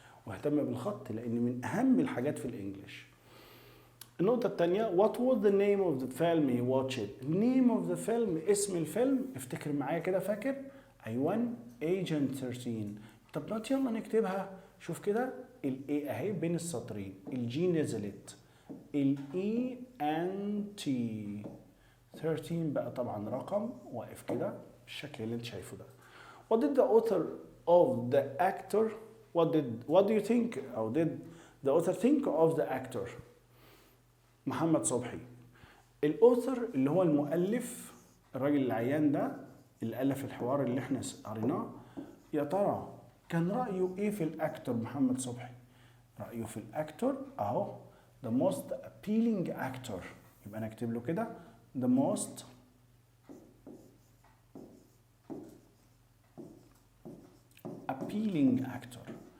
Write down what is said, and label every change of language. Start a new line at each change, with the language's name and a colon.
Arabic: واهتم بالخط لان من اهم الحاجات في الانجليش. النقطة الثانية
English: what was the name of the film he watched؟ name of the film
Arabic: اسم الفيلم، افتكر معايا كده، فاكر؟ أيوة Agent 13. طب ما يلا نكتبها، شوف كده الاي اهي بين السطرين، الجي نزلت، الاي ان تي 13 بقى طبعا رقم واقف كده بالشكل اللي انت شايفه ده.
English: What did the author of the actor what do you think or did the author think of the actor؟ محمد صبحي.
Arabic: الاوثر اللي هو المؤلف، الراجل العيان ده اللي الف الحوار اللي احنا قريناه، يا ترى كان رايه ايه في الاكتور محمد صبحي؟ رايه في الاكتور اهو
English: the most appealing actor،
Arabic: يبقى انا اكتب له كده
English: the most appealing actor.